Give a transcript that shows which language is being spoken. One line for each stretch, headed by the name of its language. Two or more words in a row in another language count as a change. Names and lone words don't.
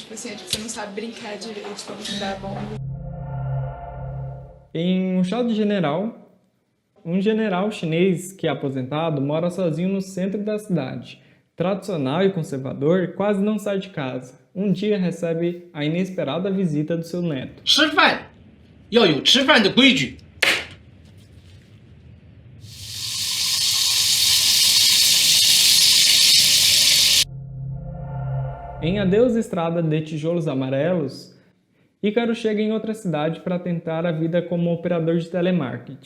Portuguese: Tipo assim, você não sabe brincar direito como se dá bom. Em Um Chá de General, um general chinês que é aposentado mora sozinho no centro da cidade. Tradicional e conservador, quase não sai de casa. Um dia recebe a inesperada visita do seu neto.
Chinese: 吃饭要有吃饭的规矩。
Portuguese: Em Adeus Estrada de Tijolos Amarelos, Ícaro chega em outra cidade para tentar a vida como operador de telemarketing.